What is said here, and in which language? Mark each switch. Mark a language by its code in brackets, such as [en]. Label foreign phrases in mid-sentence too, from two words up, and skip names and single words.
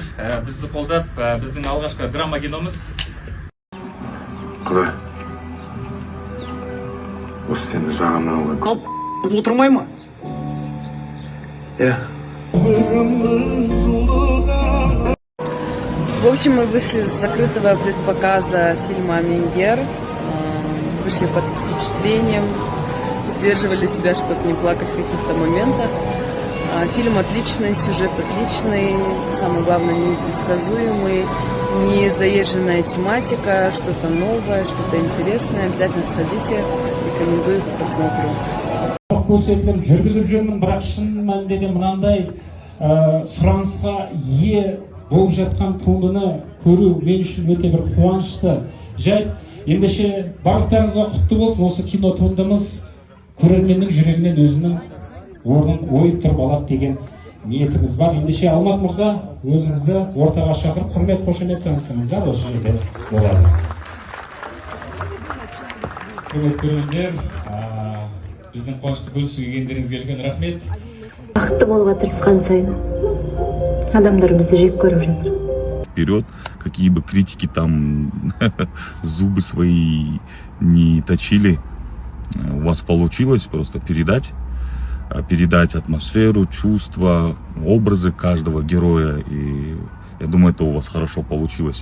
[kk] Бізді қолдап, біздің алғашқы драма киномыз. Құдай, осы сені жағымнан алайын. Қалып отырмай ма? [ru] В общем, мы вышли с закрытого предпоказа фильма «Әмеңгер». Вышли под впечатлением, сдерживали себя, чтобы не плакать в каких-то моментах. Фильм отличный, сюжет отличный, самое главное, непредсказуемый, не заезженная тематика, что-то новое, что-то интересное. Обязательно сходите, рекомендую к просмотру. [kk] Көрсетіліп жүргізіп жүрмін, бірақ шын мәнінде мынандай сұранысқа ие болып жатқан туындыны көру мен үшін өте бір қуанышты жайт. ендеше барлықтарыңызға құтты болсын. Осы кино туындымыз көрерменнің жүрегінен өзінің орнын ойып тұрып алады деген ниетіміз бар. Ендеше Алмат мырза, өзіңізді ортаға шақырып құрмет қошемет танысыңыздар, осы жерде болады. Құрметті көрермендер, біздің қуанышты бөлісуге келгендеріңізге үлкен рахмет. Бақытты болуға тырысқан сайын адамдар бізді жек көріп жатыр. [ru] Вперед, какие бы критики там зубы свои не точили, у вас получилось просто передать атмосферу, чувства, образы каждого героя, и я думаю, это у вас хорошо получилось.